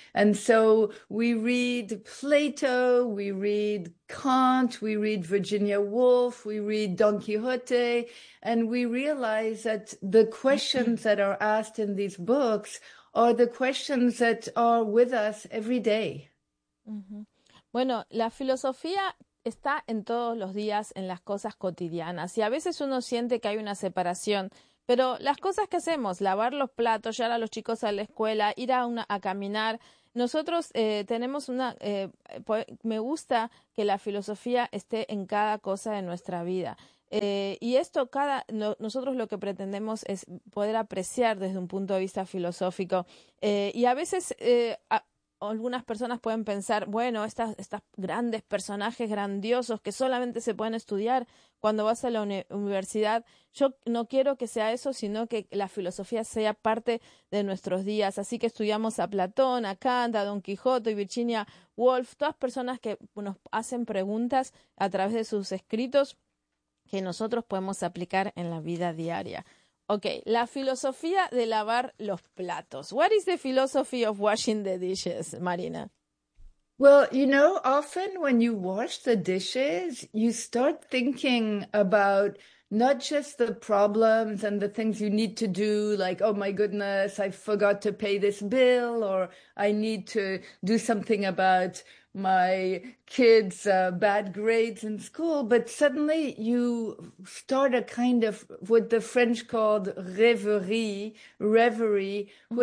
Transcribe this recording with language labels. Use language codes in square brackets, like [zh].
[en] And so we read Plato, we read Kant, we read Virginia Woolf, we read Don Quixote, and we realize that the questions that are asked in these books are the questions that are with us every day. [es] Mm-hmm. Bueno, la filosofía está en todos los días, en las cosas cotidianas. Y a veces uno siente que hay una separación. Pero las cosas que hacemos, lavar los platos, llevar a los chicos a la escuela, ir a caminar, nosotros tenemos una... me gusta que la filosofía esté en cada cosa de nuestra vida. Y esto nosotros lo que pretendemos es poder apreciar desde un punto de vista filosófico. Y a veces algunas personas pueden pensar, bueno, estas grandes personajes grandiosos que solamente se pueden estudiar cuando vas a la universidad. Yo no quiero que sea eso, sino que la filosofía sea parte de nuestros días. Así que estudiamos a Platón, a Kant, a Don Quijote y Virginia Woolf, todas personas que nos hacen preguntas a través de sus escritos que nosotros podemos aplicar en la vida diaria. Ok, la filosofía de lavar los platos. [en] What is the philosophy of washing the dishes, Marina? Well, you know, often when you wash the dishes, you start thinking about not just the problems and the things you need to do, like, oh my goodness, I forgot to pay this bill, or I need to do something about my kids' bad grades in school, but suddenly you start a kind of what the French called reverie, mm-hmm.